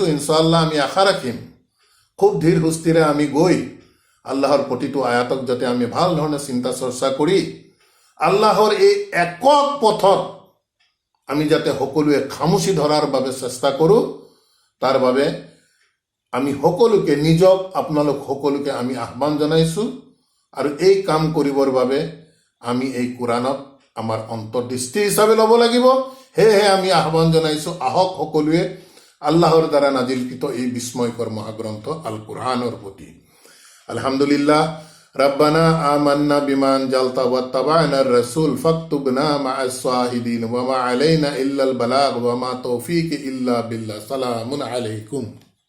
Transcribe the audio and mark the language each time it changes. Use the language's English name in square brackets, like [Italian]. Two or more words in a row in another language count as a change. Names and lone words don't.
[Assamese] ইনশাআল্লাহ আমি আশা ৰাখিম খুব ধীৰ সুস্থিৰে আমি গৈ আল্লাহৰ প্ৰতিটো আয়াতক যাতে আমি ভাল ধৰণে চিন্তা চৰ্চা কৰি আল্লাহৰ এই একক পথত আমি যাতে সকলোৱে খামুচি ধৰাৰ বাবে চেষ্টা কৰোঁ, তাৰ বাবে আমি সকলোকে নিজক আপোনালোক সকলোকে আমি আহ্বান জনাইছোঁ আৰু এই কাম কৰিবৰ বাবে আমি এই কোৰাণক আমাৰ অন্তৰ্দৃষ্টি হিচাপে ল'ব লাগিব। সেয়েহে আমি আহ্বান জনাইছোঁ, আহক সকলোৱে আল্লাহৰ দ্বাৰা নাজিলকৃত এই বিস্ময়কৰ মহাগ্ৰন্থ আল কোৰআনৰ প্ৰতি। আলহামদুলিল্লাহ। [Arabic] ربنا آمنا بما أنزلت واتبعنا الرسول فاكتبنا مع الشاهدين وما علينا إلا البلاغ وما توفيق إلا بالله. سلام عليكم.